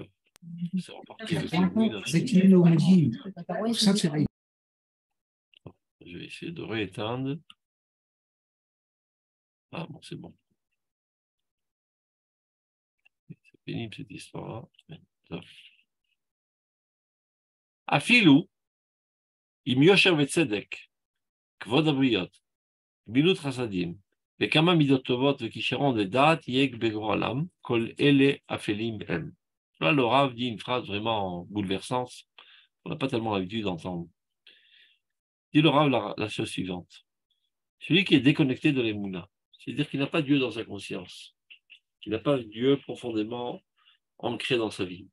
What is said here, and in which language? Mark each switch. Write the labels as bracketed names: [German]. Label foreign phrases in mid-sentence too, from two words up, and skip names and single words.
[French] C'est reparti avec je vais essayer de rééteindre. Ah bon, c'est bon. C'est pénible cette histoire-là. [Hebrew] אפילו, עם יושר וצדק, כבוד הבריות, גמילות חסדים, וכמה מידות טובות וכישרון ודעת יהיה בגורלם, כל אלה אפלים הם. [French] Là, le Rav dit une phrase vraiment bouleversante, on n'a pas tellement l'habitude d'entendre. Dit le Rav la chose suivante. Celui qui est déconnecté de l'Emouna, c'est-à-dire qu'il n'a pas Dieu dans sa conscience, qu'il n'a pas Dieu profondément ancré dans sa vie.